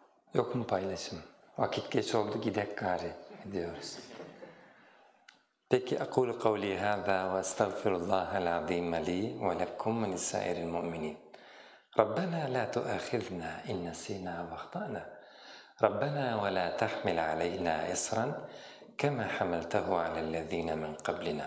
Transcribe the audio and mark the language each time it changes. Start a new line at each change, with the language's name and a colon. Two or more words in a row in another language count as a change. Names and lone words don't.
Turkish: Yok mu paylaşım? Vakit geç oldu, gidek gari diyoruz. Peki,
Arabic: أقول قولي هذا وأستغفر الله العظيم لي ولكم ولسائر المؤمنين. ربنا لا تؤاخذنا إن نسينا وأخطأنا. ربنا ولا تحمل علينا إصرا كما حملته على الذين من قبلنا.